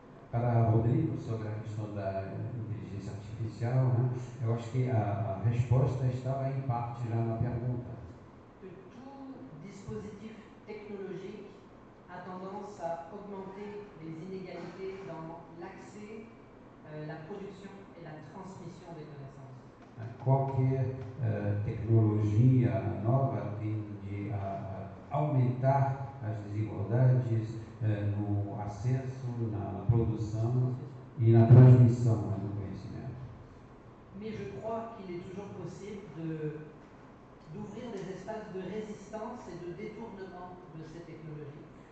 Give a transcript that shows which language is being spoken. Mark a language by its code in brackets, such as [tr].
[pt] Para Rodrigo, sobre a questão da inteligência artificial, né, eu acho que a resposta estava em parte já na pergunta. [fr] Que tout dispositif technologique a tendance à augmenter les inégalités dans l'accès, la production et la transmission des connaissances. [pt] Qualquer tecnologia nova tende a aumentar as desigualdades no acesso, na produção e na transmissão do conhecimento. [fr] Mais je crois qu'il est toujours possible d'ouvrir des espaces de résistance et de détournement de ces technologies.